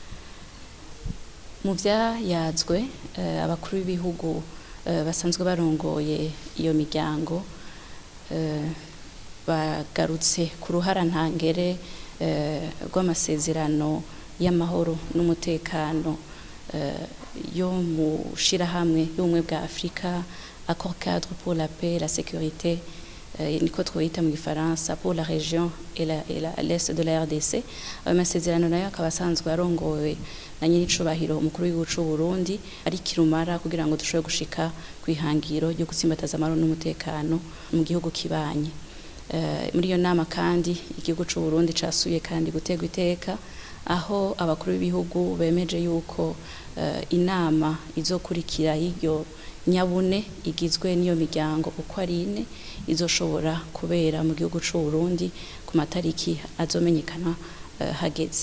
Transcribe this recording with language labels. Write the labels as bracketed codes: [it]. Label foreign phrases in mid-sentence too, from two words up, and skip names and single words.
[rn] Mu vyayazwe abakuru b'ibihugu basanzwe barongoye iyo miryango bagarutse ku ruhara ntangere rw'amasezerano y'amahoro n'umutekano yo mu shirahamwe y'ubumwe bwa Afrika, [fr] accord cadre pour la paix, la sécurité, [rn] niko twita mu gifaransa, [fr] pour la région et l'est de la RDC. [rn] Amasezerano nayo akaba asanzwe arongowe na nyiricubahiro umukuru w'igihugu c'u Burundi ari kirumara kugira ngo dushobore gushika kwihangiro ryo gutsimbataza amahoro n'umutekano mu gihugu kibanye. Muri iyo nama kandi igihugu c'u Burundi casuye kandi gutegwa iteka aho abakuru b'ibihugu bemeje yuko inama izokurikira y'iryo nyabune igizwe n'iyo miryango uko ari ine izoshobora kubera mu gihugu c'u Burundi ku matariki azomenyekana hageze.